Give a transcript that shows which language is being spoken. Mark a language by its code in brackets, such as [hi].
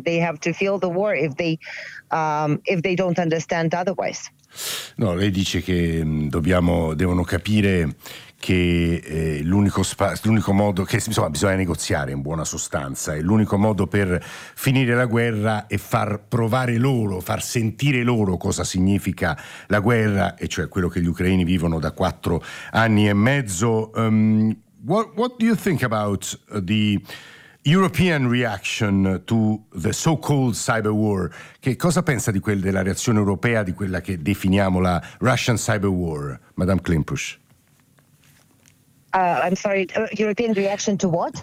[en] They have to feel the war if they don't understand otherwise. [it] No, lei dice che devono capire che l'unico modo, che insomma bisogna negoziare in buona sostanza, e l'unico modo per finire la guerra è far provare loro, far sentire loro cosa significa la guerra, e cioè quello che gli ucraini vivono da 4 anni e mezzo. [en] What do you think about the European reaction to the so-called cyber war? [it] Che cosa pensa di quella della reazione europea, di quella che definiamo la Russian cyber war, Madame Klimpusch? [en] I'm sorry, European reaction to what?